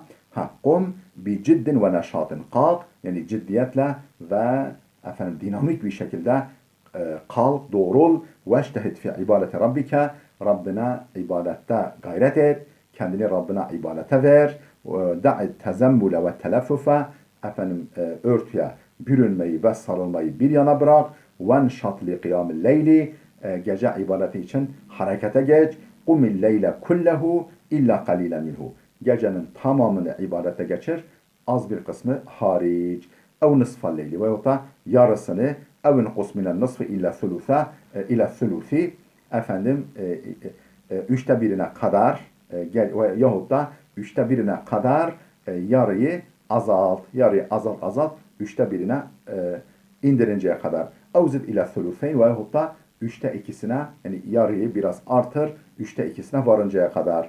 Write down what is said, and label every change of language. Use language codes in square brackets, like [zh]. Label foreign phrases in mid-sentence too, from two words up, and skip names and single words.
[ar] قم بجد ونشاط, [tr] kalk, yani ciddiyetle ve dinamik bir şekilde kalk, doğrul, [ar] واجتهد في عبادة ربك, [tr] Rabbine ibadette gayret et, kendini Rabbine ibadete ver, [ar] دع التزمل والتلفف, [tr] örtüye bürünmeyi ve sarılmayı bir yana bırak. [ar] وَنْشَطْ لِقِيَامِ اللَّيْلِ [tr] Gece ibadeti için harekete geç. [ar] قُمِ اللَّيْلَ كُلَّهُ illa قَلِيلًا minhu. [tr] Gecenin tamamını ibadete geçir. Az bir kısmı hariç. [ar] اَوْ نِصْفَ اللَّيْلِ [tr] Veyahut da yarısını [ar] اَوْ نُقُصْ مِنَ النِّصْفِ إلا ثُلُثَ إلى ثلثه [tr] üçte birine kadar yahut da üçte birine kadar yarıyı azalt, üçte birine indirinceye kadar. [ar] أو زد إلى الثلثين [tr] veyahut da üçte ikisine, yani yarıyı biraz artır, üçte ikisine varıncaya kadar.